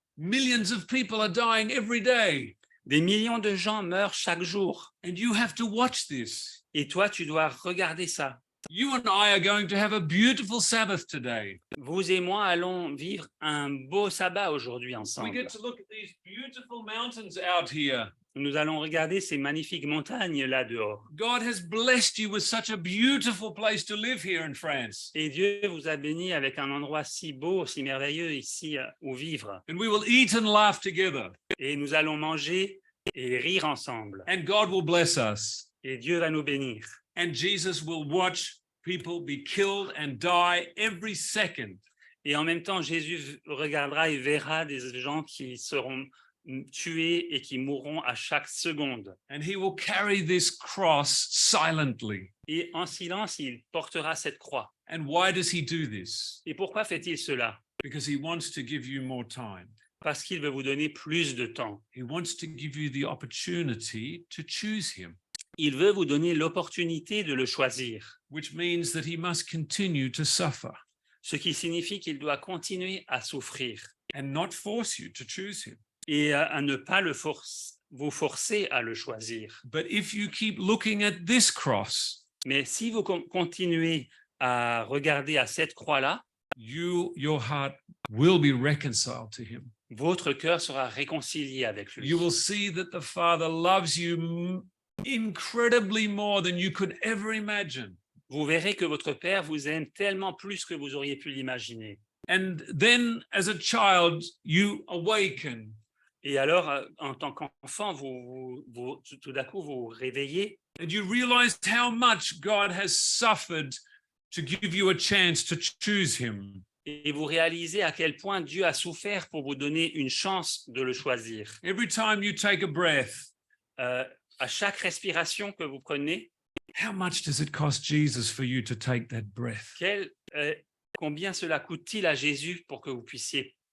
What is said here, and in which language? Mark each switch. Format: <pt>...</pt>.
<en>Millions of people are dying every day.</en> <fr>Des millions de gens meurent chaque jour.</fr> <en>And you have to watch this.</en> <fr>Et toi, tu dois regarder ça.</fr> <en>You and I are going to have a beautiful Sabbath today.</en> <fr>Vous et moi allons vivre un beau sabbat aujourd'hui</fr> <en>We</en> <fr>ensemble.</fr> <en>get to look at these beautiful mountains out here.</en> <fr>Nous allons regarder ces magnifiques montagnes là dehors.</fr> <en>God has blessed you with such a beautiful place to live here in France.</en> <fr>Et Dieu vous a béni avec un endroit si beau, si merveilleux ici où vivre.</fr> <en>And we will eat and laugh together.</en> <fr>Et nous allons manger et rire ensemble.</fr> <en>And God will bless us.</en> <fr>Et Dieu va nous bénir.</fr> <en>And Jesus will watch people be killed and die every second.</en> <fr>Et en même temps, Jésus regardera et verra des gens qui seront tués et qui mourront à chaque seconde.</fr> <en>And he will carry this cross silently.</en> <fr>Et en silence, il portera cette croix.</fr> <en>And why does he do this?</en> <fr>Et pourquoi fait-il cela?</fr> <en>Because he wants to give you more time.</en> <fr>Parce qu'il veut vous donner plus de temps.</fr> <en>He wants to give you the opportunity to choose him,</en> <fr>Il veut vous donner l'opportunité de le choisir,</fr> <en>which means that he must continue to suffer</en> <fr>ce qui signifie qu'il doit continuer à souffrir</fr> <en>and not force you to choose him.</en> <fr>et à ne pas vous forcer à le choisir.</fr> <en>But if you keep looking at this cross,</en> <fr>Mais si vous continuez à regarder à cette croix-là,</fr> <en>your heart will be reconciled to him.</en> <fr>votre cœur sera réconcilié avec lui.</fr> <en>You will see that the Father loves you incredibly more than you could ever imagine.</en> <fr>Vous verrez que votre Père vous aime tellement plus que vous auriez pu l'imaginer.</fr> <en>And then as a child, you awaken</en> <fr>Et alors, en tant qu'enfant, tout d'un coup, vous vous réveillez</fr> <en>and you realize how much God has suffered to give you a chance to choose him.</en> <fr>et vous réalisez à quel point Dieu a souffert pour vous donner une chance de le choisir.</fr> <en>Every time you take a breath,</en> <fr>À chaque respiration que vous prenez,</fr> <en>how much does it cost Jesus for you to take that breath?</en> <fr>combien cela coûte-t-il à Jésus pour que vous puissiez</fr>